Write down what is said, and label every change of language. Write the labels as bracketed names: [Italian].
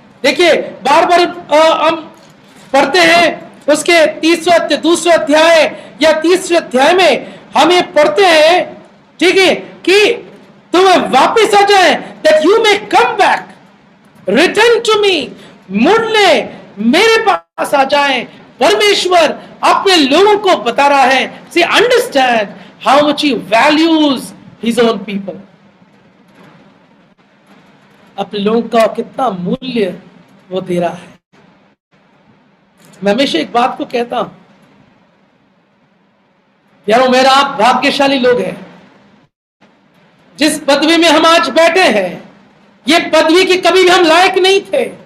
[Hindi] देखिए बार बार हम पढ़ते हैं उसके दूसरे अध्याय या तीसरे अध्याय में हम ये पढ़ते हैं, ठीक है, कि तुम्हें वापस आ जाए, [English] that you may come back, return to me, [Hindi] मुड़ ले, मेरे पास आ जाए। परमेश्वर अपने लोगों को बता रहा है, [English] see understand how much he values his own people। [Hindi] अपने लोगों का कितना मूल्य वो दे रहा है। मैं हमेशा एक बात को कहता हूं यारो, मेरा आप भाग्यशाली लोग हैं। जिस पदवी में हम आज बैठे हैं, ये पदवी की कभी भी हम लायक नहीं थे।